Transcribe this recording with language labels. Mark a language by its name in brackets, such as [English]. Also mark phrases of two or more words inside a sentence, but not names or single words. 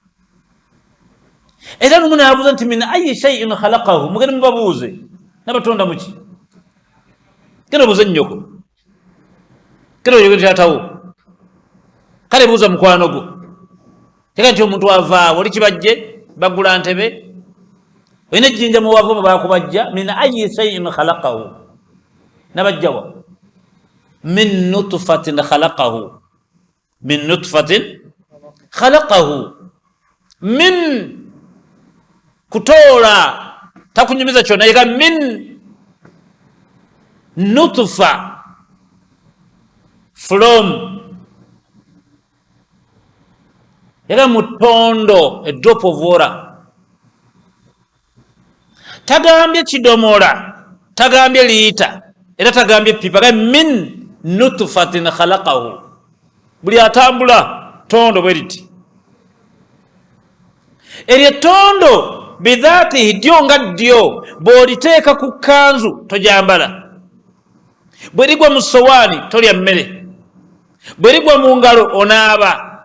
[Ganda] Era lumu naabuuza nti [Arabic] من أي شيء خلقه, [Ganda] mugende mubabuuze nabatonda muki. Kene buuze nnyoko, kene oyogere taatawo, kale buuza mukwano gwo. Teka nti omuntu avaawo oli kibajje bagula ntebe, olina ejjinja mu wava bakubajja. [Arabic] من أي شيء خلقه, [Ganda] nabajjawa [Arabic] من نطفة خلقه, من نطفة خلقه, [Ganda] min kutoola takunyumiza kyonna, yega [Arabic] من نطفة, [English] from, [Ganda] yega mutondo, [English] a drop of water. [Ganda] Tagambye kidomola, tagambye liita, era tagambye pipa, ga [Arabic] من نطفة خلقه. [Ganda] Buli atambula tondo bwe liti. Eryo tondo bidhaatihi, ddyo nga ddyo, bw'oliteeka ku kkanzu tojambala, bwe ligwa mu sowaani tolya mmere, bwe ligwa mu ngalo onaaba.